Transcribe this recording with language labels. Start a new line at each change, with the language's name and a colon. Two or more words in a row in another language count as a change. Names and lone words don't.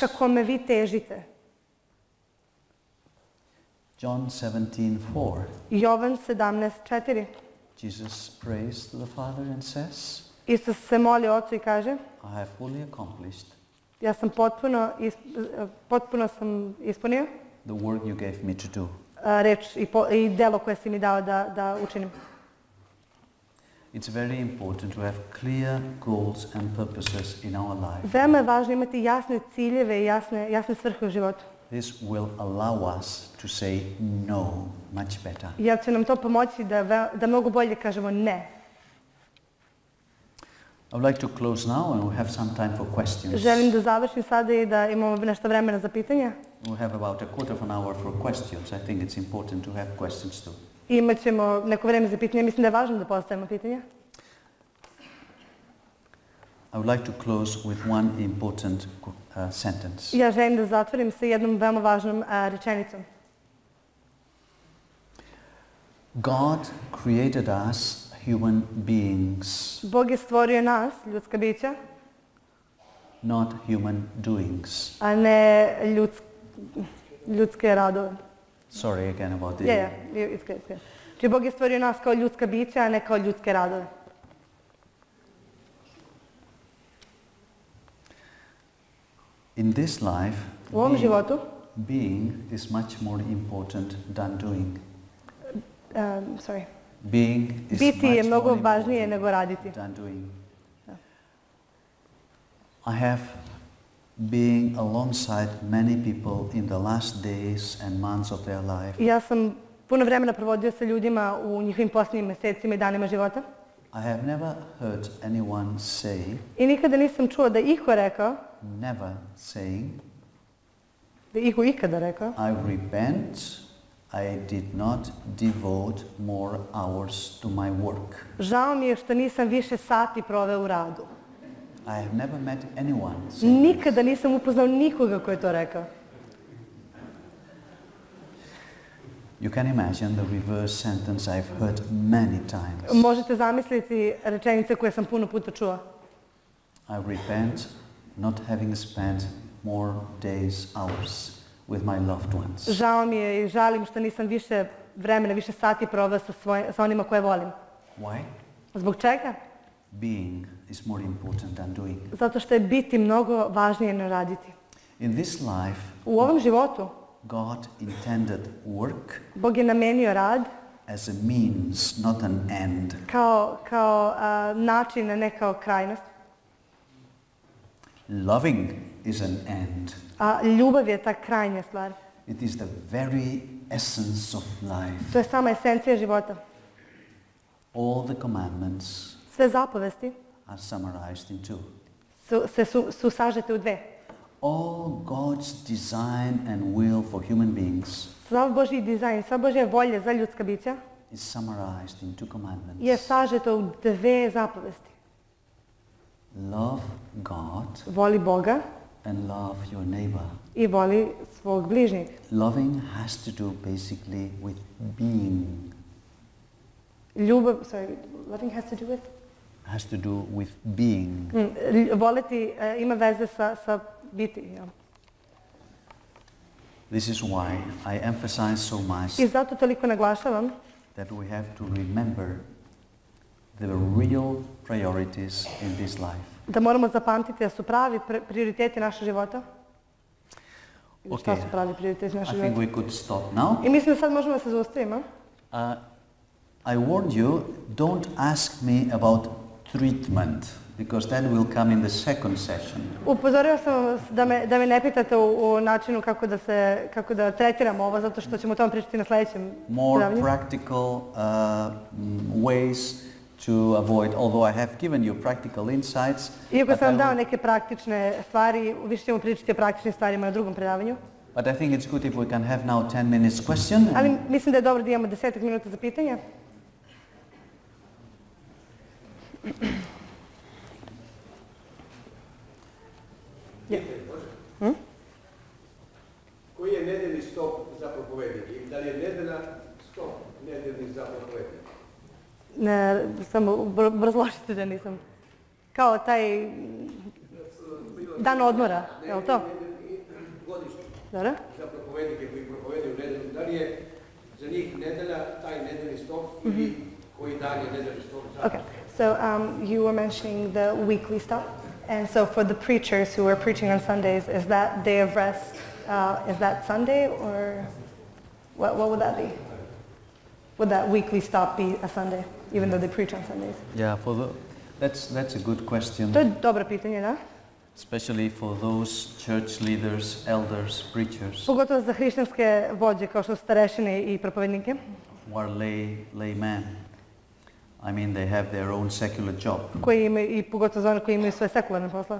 Serbian: ka kome vi težite.
English: John 17:4.
Serbian: Jovan 17:4.
English: Jesus prays to the Father and says,
Serbian: Isus se moli Ocu i kaže,
English: I have fully accomplished
Serbian: ja sam potpuno sam ispunio
English: the work you gave me to do.
Serbian: reč i delo koje si mi dao da učinim.
English: It's very important to have clear goals and purposes in our life.
Serbian: Veoma je važno imati jasne ciljeve i jasne svrhe u životu.
English: This will allow us to say no much better.
Serbian: Jer će nam to pomoći da mnogo bolje kažemo ne.
English: I would like to close now and we have some time for questions.
Serbian: Želim da završim sada i da imamo nešto vremena za pitanja.
English: We have about a quarter of an hour for questions. I think it's important to have questions too.
Serbian: Imaćemo neko vreme za pitanje. Mislim da je važno da postavimo pitanja.
English: I would like to close with one important sentence.
Serbian: Ja želim da zatvorim sa jednom veoma važnom rečenicom.
English: God created us human beings,
Serbian: Bog je stvorio nas, ljudska bića,
English: not human doings.
Serbian: a ne ljudske radove.
English: Sorry again about this. Yeah, it's good, it's good.
Serbian: Znači, Bog je stvorio nas kao ljudska bića, a ne kao ljudske radove.
English: In this life,
Serbian: U ovom životu,
English: being is much more important than doing. sorry, Being is
Serbian: biti je
English: much
Serbian: mnogo
English: more
Serbian: važnije
English: important
Serbian: nego raditi.
English: than doing. I have been alongside many people in the last days and months of their life.
Serbian: Ja sam puno vremena provodio sa ljudima u njihovim posljednjim mjesecima i danima života.
English: I have never heard anyone say,
Serbian: I nikada nisam čuo da iko rekao,
English: never saying,
Serbian: da iko ikada rekao,
English: I repent, I did not devote more hours to my work.
Serbian: žao mi je što nisam više sati proveo u radu.
English: I have never met anyone saying
Serbian: Nikada nisam upoznao nikoga ko je to rekao.
English: You can imagine the reverse sentence I've heard many times.
Serbian: Možete zamisliti rečenice koje sam puno puta čuo.
English: I repent not having spent more days, hours with my loved ones.
Serbian: Žao mi je i žalim što nisam više vremena, više sati proveo sa onima koje volim.
English: Why?
Serbian: Zbog čega?
English: Being is more important than doing.
Serbian: Zato što je biti mnogo važnije nego raditi.
English: In this life,
Serbian: U ovom životu
English: God intended work
Serbian: Bog je namenio rad
English: as a means, not an end.
Serbian: kao način, a ne kao krajnost.
English: Loving is an end.
Serbian: A ljubav je ta krajnja stvar.
English: It is the very essence of life.
Serbian: To je sama esencija života.
English: All the commandments
Serbian: Sve zapovesti
English: are summarized in two.
Serbian: su sažete u dve.
English: All God's design and will for human beings
Serbian: Sav Božji dizajn, sva Božja volja za ljudska bića
English: is summarized in two commandments.
Serbian: je sažeto u dve zapovesti.
English: Love God
Serbian: Voli Boga
English: and love your neighbor.
Serbian: i voli svog bližnjeg.
English: Loving has to do basically with being. Loving has to do with? Has to do with being.
Serbian: Voliti ima veze sa biti. Ja.
English: This is why I emphasize so much
Serbian: I zato toliko naglašavam
English: that we have to remember the real priorities in this life.
Serbian: da moramo zapamtiti da su pravi prioriteti našeg života.
English: Okay.
Serbian: Šta su pravi prioriteti našeg
English: I think
Serbian: života?
English: we could stop now.
Serbian: I mislim da sad možemo da se zaustavimo.
English: I warned you, don't ask me about treatment, because that will come in the second session.
Serbian: Upozorio sam vas da me ne pitate u načinu kako da tretiramo ovo, zato što ćemo o tom pričati na sljedećem
English: More
Serbian: predavanju.
English: practical ways to avoid, although I have given you practical insights.
Serbian: Iako
English: but
Serbian: sam vam
English: I
Serbian: dao
English: will-
Serbian: neke praktične stvari, više ćemo pričati o praktičnim stvarima na drugom predavanju.
English: But I think it's good if we can have now 10 minutes question.
Serbian: Ali mislim da je dobro da imamo 10 minuta za pitanje. Koji je nedeljni stop za propovednike? I da li je nedelja stop nedeljni za propovednike? Ne, samo obrazložite da nisam. Kao taj dan odmora, je li to? Godišnji Dobro. za propovednike koji propovedaju nedelju. Da li je za njih nedelja taj nedeljni stop ili koji dan je nedeljni stop za...
English: Okay, so you were mentioning the weekly stop, and so for the preachers who are preaching on Sundays, is that day of rest, is that Sunday, or what would that be? Would that weekly stop be a Sunday? even though they preach on Sundays? Yeah, that's a good question.
Serbian: To je dobro pitanje, da?
English: Especially for those church leaders, elders, preachers
Serbian: Pogotovo za hrišćanske vođe kao što su starešine i propovednike.
English: who are laymen. I mean, they have their own secular job.
Serbian: Koji imaju, i pogotovo za one koji imaju svoje sekularne poslove.